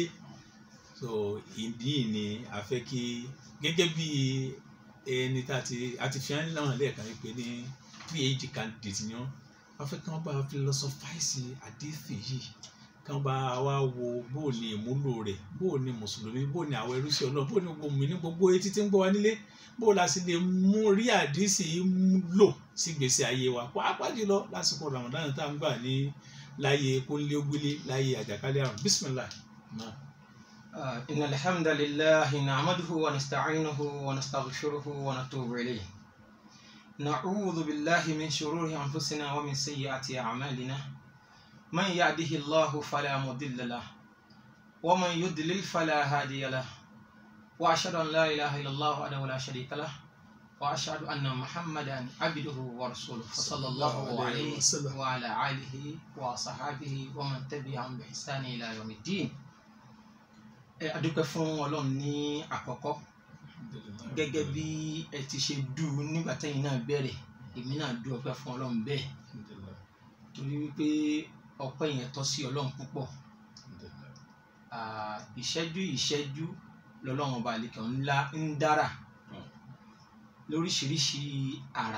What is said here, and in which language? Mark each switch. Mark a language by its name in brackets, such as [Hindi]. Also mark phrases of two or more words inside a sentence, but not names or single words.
[Yoruba] So ìdí ni a fẹ́ kí gẹ́gẹ́ bí ẹni tá a ti fi hàn láwọn lẹ́ẹ̀kan pé ní [English] PhD candidate [Yoruba] ni wọ́n, a fẹ́ kí wọ́n bá philosophize hadithi yìí, kí wọ́n bá wá wo bó ni ìmúlò rẹ̀, bó ni mùsùlùmí, bó ni àwọn ẹrú sí Ọlọ́run, bó ni gbogbo mi ní gbogbo etí tí ń gbọ́ wa nílé, bó la sì lè mú rí hadithi lò sí gbèsè ayé wa, pàápàá jùlọ lásìkò Ramadan tá à ń gbà ní láyé kónílé-ó-gbélé, láyé àjàkálẹ̀ àrùn. [Arabic] Bismillah. إن الحمد لله نعمده ونستعينه ونستغفره ونتوب إليه. نعوذ بالله من شرور أنفسنا ومن سيئات أعمالنا. من يهده الله فلا مضل له ومن يضلل فلا هادي له. وأشهد أن لا إله إلا الله وحده لا شريك له وأشهد أن محمدا عبده ورسوله صلى الله عليه وعلى آله وصحبه ومن تبعهم بإحسان إلى يوم الدين. [Yoruba] A dúpẹ́ fún Ọlọ́run ní àkọ́kọ́ gẹ́gẹ́ bí ẹ ti ṣe dù nígbà tẹ́yin náà bẹ̀rẹ̀, èmi náà dù ọpẹ́ fún Ọlọ́run bẹ́ẹ̀ torí wípé ọpẹ́ yẹn tọ́ sí Ọlọ́run púpọ̀. Ìṣẹ́jú lọ́lọ́run ọba àlekè ńlá ń dára lóríṣiríṣi àrà.